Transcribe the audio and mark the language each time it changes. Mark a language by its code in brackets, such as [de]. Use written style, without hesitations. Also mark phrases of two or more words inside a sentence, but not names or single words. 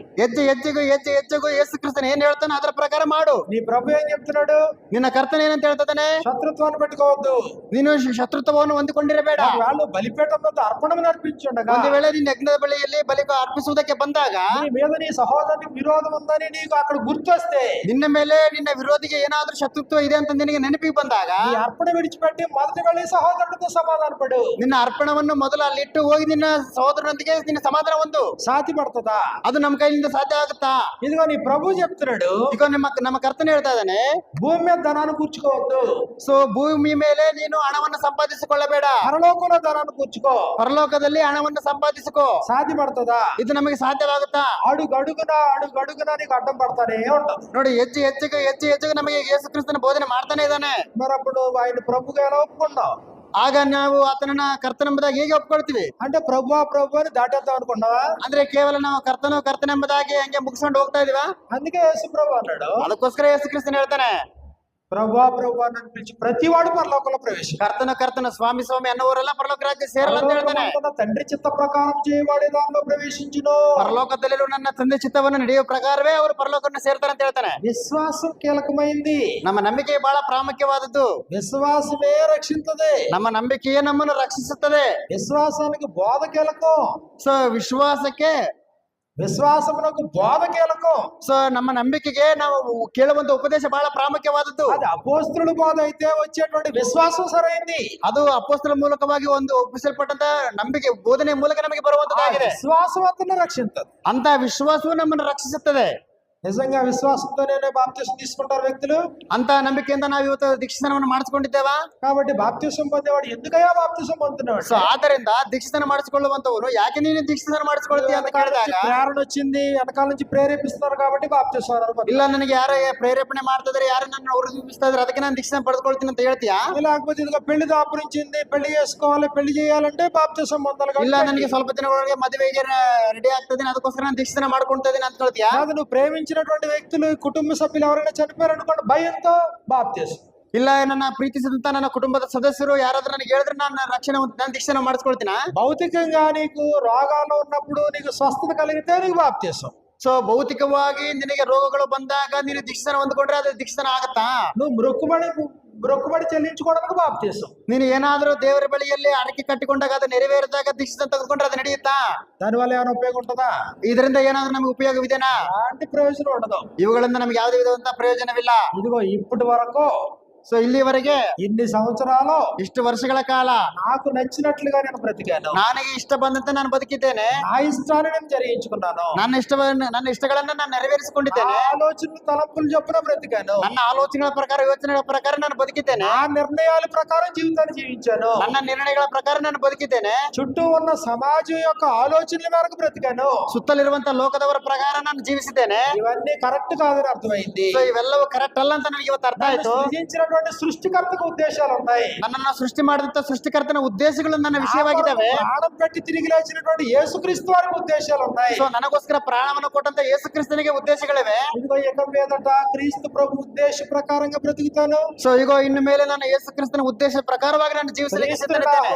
[kn] ಹೆಜ್ಜೆಗೂ ಯೇಸು ಕ್ರಿಸ್ತನ ಏನ್ ಹೇಳ್ತಾನೆ ಅದರ ಪ್ರಕಾರ ಮಾಡು. [te] నీ ప్రభు ఏం చెప్తున్నాడు, [kn] ನಿನ್ನ ಕರ್ತನ ಏನಂತ ಹೇಳ್ತಾನೆ? [te] శత్రుత్వాన్ని పెట్టుకోవద్దు. [kn] ನೀನು ಶತ್ರುತ್ವವನ್ನು ಹೊಂದಿಕೊಂಡಿರಬೇಡ. [te] వాళ్ళు బలిపీఠం మీద అర్పణం అర్పించుండగా, [kn] ಒಂದು ವೇಳೆ ನಿನ್ನ ಯಜ್ಞದ ಬಳಿಯಲ್ಲಿ ಬಲಿ ಅರ್ಪಿಸುವುದಕ್ಕೆ ಬಂದಾಗ [te] నీ మీద నీ సహోదరునికి విరోధం ఉందని నీకు అక్కడ గుర్తొస్తే, [kn] ನಿನ್ನ ಮೇಲೆ ನಿನ್ನ ವಿರೋಧಿಗೆ ಏನಾದ್ರೂ ಶತ್ರುತ್ವ ಇದೆ ಅಂತ ನಿನಗೆ ನೆನಪಿಗೆ ಬಂದಾಗ [te] నీ అర్పణ విడిచిపెట్టి మొదటి వెళ్ళి సహోదరుడితో సమాధానపడు. [kn] ನಿನ್ನ ಅರ್ಪಣವನ್ನು ಮೊದಲು ಅಲ್ಲಿಟ್ಟು ಹೋಗಿ ನಿನ್ನ ಸಹೋದರನೊಂದಿಗೆ ನಿನ್ನ ಸಮಾಧಾನ ಹೊಂದು. [te] సాధ్య పడుతుందా? [kn] ಅದು ನಮ್ಮ ಕೈಯಿಂದ ಸಾಧ್ಯ ಆಗುತ್ತಾ? [te] ఇదిగో నీ ప్రభు చెప్తున్నాడు, [kn] ಈಗ ನಮ್ಮ ಕರ್ತನ ಹೇಳ್ತಾ ಇದ್ದಾನೆ, [te] భూమి మీద ధనాన్ని కూర్చుకోవద్దు. [kn] ಸೊ ಭೂಮಿ ಮೇಲೆ ನೀನು ಹಣವನ್ನು ಸಂಪಾದಿಸಿಕೊಳ್ಳಬೇಡ, [te] పరలోకంలో ధనాన్ని కూర్చుకో. [kn] ಪರಲೋಕದಲ್ಲಿ ಹಣವನ್ನು ಸಂಪಾದಿಸಿಕೋ. [te] సాధ్య పడుతుందా? [kn] ಇದು ನಮಗೆ ಸಾಧ್ಯವಾಗುತ್ತಾ? [te] అడుగడుగునా నీకు అడ్డం పడతానే ఉంటాం. [kn] ನೋಡಿ, ಹೆಚ್ಚು ನಮಗೆ ಯೇಸು ಕ್ರಿಸ್ತನ ಬೋಧನೆ ಮಾಡ್ತಾನೆ ಇದ್ದಾನೆ. [te] మరి అప్పుడు ఆయన ప్రభుగా ఎలా ఒప్పుకున్నావు? [kn] ಆಗ ನಾವು ಆತನನ್ನ ಕರ್ತನೆಂಬುದಾಗಿ ಹೇಗೆ ಒಪ್ಕೊಳ್ತೀವಿ? [te] అంటే ప్రభు అని దాటేద్దాం అనుకున్నావా? [kn] ಅಂದ್ರೆ ಕೇವಲ ನಾವು ಕರ್ತನೆಂಬುದಾಗಿ ಹಂಗೆ ಮುಗಿಸ್ಕೊಂಡು ಹೋಗ್ತಾ ಇದೀವಾ? [te] అందుకే యేసు ప్రభు అన్నాడు, [kn] ಅದಕ್ಕೋಸ್ಕರ ಯೇಸು ಕ್ರಿಸ್ತನ್ ಹೇಳ್ತಾನೆ, [te] ప్రభు అని పిలిచి ప్రతివాడు పరలోకంలో ప్రవేశం. [kn] ಕರ್ತನ ಸ್ವಾಮಿ ಅನ್ನುವರೆಲ್ಲ ಪರಲೋಕ ರಾಜ್ಯ ಸೇರಲ್ಲ ಅಂತ ಹೇಳ್ತಾನೆ. [te] తండ్రి చిత్త ప్రకారం చేయవాడే దానిలో ప్రవేశించును. [kn] ಪರಲೋಕದಲ್ಲಿರುವ ನನ್ನ ತಂದೆ ಚಿತ್ತವನ್ನು ನಡೆಯುವ ಪ್ರಕಾರವೇ ಅವರು ಪರಲೋಕವನ್ನು ಸೇರ್ತಾರೆ ಅಂತ ಹೇಳ್ತಾನೆ. [te] విశ్వాసం కీలకమైంది. [kn] ನಮ್ಮ ನಂಬಿಕೆ ಬಹಳ ಪ್ರಾಮುಖ್ಯವಾದದ್ದು. [te] విశ్వాసమే రక్షించదే. [kn] ನಮ್ಮ ನಂಬಿಕೆಯೇ ನಮ್ಮನ್ನು ರಕ್ಷಿಸುತ್ತದೆ. [te] విశ్వాసానికి బోధ కీలకం. [kn] ಸೊ [te] విశ్వాసమునకు బోధ కీలకం. [kn] ಸೊ ನಮ್ಮ ನಂಬಿಕೆಗೆ ನಾವು ಕೇಳುವಂತ ಉಪದೇಶ ಬಹಳ ಪ್ರಾಮುಖ್ಯವಾದದ್ದು. [te] అది అపోస్తలుల బోధ అయితే వచ్చేటువంటి విశ్వాసం సరైంది. [kn] ಅದು ಅಪೊಸ್ತಲರ ಮೂಲಕವಾಗಿ ಒಂದು ಒಪ್ಪಿಸಲ್ಪಟ್ಟಂತ ನಂಬಿಕೆ ಬೋಧನೆ ಮೂಲಕ ನಮಗೆ ಬರುವಂತದ್ದಾಗಿದೆ. [te] విశ్వాసం అతను రక్షించదు. [kn] ಅಂತ ವಿಶ್ವಾಸವು ನಮ್ಮನ್ನು ರಕ್ಷಿಸುತ್ತದೆ. [te] నిజంగా విశ్వాసంతోనే బాప్తిసం తీసుకుంటారు వ్యక్తులు. [kn] ಅಂತ ನಂಬಿಕೆಯಿಂದ ನಾವು ಇವತ್ತು ದೀಕ್ಷಾಸ್ನಾನವನ್ನು ಮಾಡಿಸಿಕೊಂಡಿದ್ದೇವಾ? [te] కాబట్టి బాప్తిసం పొందేవాడు ఎందుకయ్యా బాప్తిసం పొందుతున్నాడు? [kn] ಸೊ ಆದ್ದರಿಂದ ದೀಕ್ಷಾಸ್ನಾನ ಮಾಡಿಸಿಕೊಳ್ಳುವಂತವನು ಯಾಕೆ ನೀನು ದೀಕ್ಷಾಸ್ನಾನ ಮಾಡಿಸಿಕೊಳ್ತೀಯ ಅಂತ ಕೇಳಿದಾಗ, [te] ప్రేరణ వచ్చింది, వెనకాల నుంచి ప్రేరేపిస్తున్నారు కాబట్టి బాప్తిసం. [kn] ಇಲ್ಲ, ನನಗೆ ಯಾರ ಪ್ರೇರೇಪಣೆ ಮಾಡ್ತಾ ಇದ್ರೆ, ಯಾರು ನನ್ನ ಉರಿಸ್ತಾ ಇದ್ರೆ ಅದಕ್ಕೆ ನಾನು ದೀಕ್ಷಾಸ್ನಾನ ಪಡೆದುಕೊಳ್ತೀನಿ ಅಂತ ಹೇಳ್ತೀಯಾ? [te] లేకపోతే ఇదిగో పెళ్లి దాపురించింది, పెళ్లి చేసుకోవాలి, పెళ్లి చేయాలంటే బాప్తిసం పొందాలి. [kn] ಇಲ್ಲ, ನನಗೆ ಸ್ವಲ್ಪ ದಿನಗಳೊಳಗೆ ಮದುವೆಗೆ ರೆಡಿ ಆಗ್ತದೆ ಅದಕ್ಕೋಸ್ಕರ ನಾನು ದೀಕ್ಷಾಸ್ನಾನ ಮಾಡ್ಕೊಳ್ತಾ ಇದ್ದೀನಿ ಅಂತ ಹೇಳ್ತೀಯಾ? [te] నువ్వు ప్రేమించినటువంటి వ్యక్తులు, కుటుంబ సభ్యులు ఎవరైనా చనిపోయారు అనుకోండి, భయంతో బాప్తిసం. [kn] ಇಲ್ಲ ನನ್ನ ಪ್ರೀತಿಸಿದಂತ ನನ್ನ ಕುಟುಂಬದ ಸದಸ್ಯರು ಯಾರಾದ್ರೂ ನನಗೆ ಹೇಳಿದ್ರೆ ನಾನು ರಕ್ಷಣೆ ನಾನು ದೀಕ್ಷೆನ ಮಾಡಿಸ್ಕೊಳ್ತೀನ. [te] భౌతికంగా నీకు రోగాలు ఉన్నప్పుడు నీకు స్వస్థత కలిగితే నీకు బాప్తీసం. [kn] ಸೊ ಭೌತಿಕವಾಗಿ ನಿನಗೆ ರೋಗಗಳು ಬಂದಾಗ ನೀನು ದೀಕ್ಷೆನ ಹೊಂದ್ಕೊಂಡ್ರೆ ಅದು ದೀಕ್ಷೆನ ಆಗತ್ತಾ? [te] నువ్వు మొక్కుబడి చెల్లించుకోవడానికి బాప్తీసం. [kn] ನೀನು ಏನಾದ್ರೂ ದೇವರ ಬಳಿಯಲ್ಲಿ ಅಡಕೆ ಕಟ್ಟಿಕೊಂಡಾಗ ಅದು ನೆರವೇರಿದಾಗ ದೀಕ್ಷೆ ತೆಗೆದುಕೊಂಡ್ರೆ ಅದು ನಡೆಯುತ್ತಾ? [te] దానివల్ల ఏమైనా ఉపయోగం ఉంటుందా? [kn] ಇದರಿಂದ ಏನಾದ್ರೂ ನಮಗೆ ಉಪಯೋಗವಿದೆನಾ? [te] అలాంటి ప్రయోజనం ఉండదు. [kn] ಇವುಗಳಿಂದ ನಮ್ಗೆ ಯಾವುದೇ ವಿಧವಂತ ಪ್ರಯೋಜನವಿಲ್ಲ. [te] ఇదిగో ఇప్పటి వరకు [kn] ಸೊ ಇಲ್ಲಿವರೆಗೆ [te] ఇన్ని సంవత్సరాలు [kn] ಇಷ್ಟು ವರ್ಷಗಳ ಕಾಲ [te] నాకు నచ్చినట్లుగా నేను బ్రతికాను. [kn] ನನಗೆ ಇಷ್ಟ ಬಂದಂತೆ ನಾನು ಬದುಕಿದ್ದೇನೆ. [te] నా ఇష్టాన్ని నేను జరిగించుకున్నాను. [kn] ನನ್ನ ಇಷ್ಟಗಳನ್ನ ನಾನು ನೆರವೇರಿಸಿಕೊಂಡಿದ್ದೇನೆ. [te] ఆలోచనలు తలంపులు చొప్పున బ్రతికాను. [kn] ನನ್ನ ಆಲೋಚನೆಗಳ ಪ್ರಕಾರ ಯೋಚನೆಗಳ ಪ್ರಕಾರ ನಾನು ಬದುಕಿದ್ದೇನೆ. [te] ఆ నిర్ణయాల ప్రకారం జీవితాన్ని జీవించాను. [kn] ನನ್ನ ನಿರ್ಣಯಗಳ ಪ್ರಕಾರ ನಾನು ಬದುಕಿದ್ದೇನೆ. [te] చుట్టూ ఉన్న సమాజం యొక్క ఆలోచనల మేరకు బ్రతికాను. [kn] ಸುತ್ತಲಿರುವಂತ ಲೋಕದವರ ಪ್ರಕಾರ ನಾನು ಜೀವಿಸಿದ್ದೇನೆ. [te] ఇవన్నీ కరెక్ట్ కాదని అర్థమైంది. [kn] ಸೊ ಇವೆಲ್ಲವೂ ಕರೆಕ್ಟ್ ಅಲ್ಲ ಅಂತ ನನಗೆ ಇವತ್ತು ಅರ್ಥ ಆಯ್ತು. [te] సృజించినటువంటి సృష్టికర్తకు ఉద్దేశాలు ఉన్నాయి. [kn] ನನ್ನನ್ನು ಸೃಷ್ಟಿ ಮಾಡಿದಂತ ಸೃಷ್ಟಿಕರ್ತನ ಉದ್ದೇಶಗಳು ನನ್ನ ವಿಷಯವಾಗಿದ್ದಾವೆ. [te] ಪ್ರಾಣం పెట్టి తిరిగి లేచినటువంటి యేసుక్రీస్తు వారికి ఉద్దేశాలు ఉన్నాయి. [kn] ಸೊ ನನಗೋಸ್ಕರ ಪ್ರಾಣವನ್ನು ಕೊಟ್ಟಂತ ಯೇಸು ಕ್ರಿಸ್ತನಿಗೆ ಉದ್ದೇಶಗಳಿವೆ. [te] ఇదిగో ఇక మీదట క్రీస్తు ప్రభు ఉద్దేశ ప్రకారంగా బ్రతుకుతాను. [kn] ಸೊ ಈಗ ಇನ್ನು ಮೇಲೆ ನಾನು ಯೇಸು ಕ್ರಿಸ್ತನ ಉದ್ದೇಶ ಪ್ರಕಾರವಾಗಿ ನಾನು ಜೀವಿಸಲಿಕ್ಕೆ ಸಿದ್ಧನಿದ್ದೇನೆ.